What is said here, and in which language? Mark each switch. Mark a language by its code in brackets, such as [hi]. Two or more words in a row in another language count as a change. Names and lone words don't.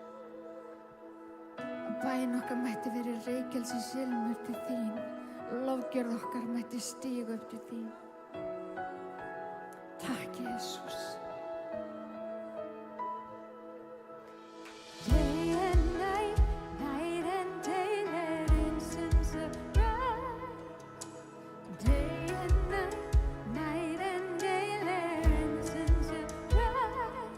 [is] Bæn okkar mætti verið reykelsi silmur til þín. Lofgjörð okkar mætti stíga upp til þín. Takk, Jesús. [en] Day and night, night and day, let incense arise. Day and night, night and day, let incense arise.